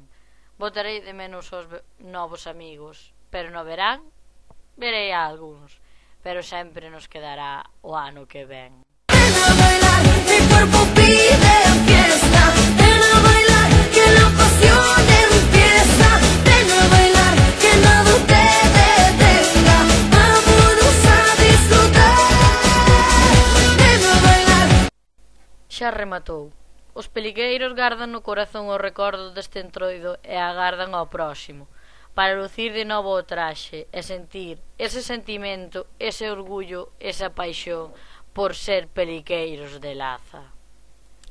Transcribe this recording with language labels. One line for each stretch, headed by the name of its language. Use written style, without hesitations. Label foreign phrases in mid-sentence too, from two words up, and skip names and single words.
Galician: Botarei de menos os novos amigos, pero no verán verei a algúns, pero sempre nos quedará o ano que ven.
Spanish: Ven a bailar, mi cuerpo pide fiesta. Ven a bailar, que la pasión empieza. Ven a bailar, que nada te detenga. Vámonos a disfrutar. Ven a bailar.
Galician: Xa rematou. Os peligueiros gardan no corazón o recordo deste Entroido e agardan ao próximo, para lucir de novo o traxe e sentir ese sentimento, ese orgullo, esa paixón por ser peliqueiros de Laza.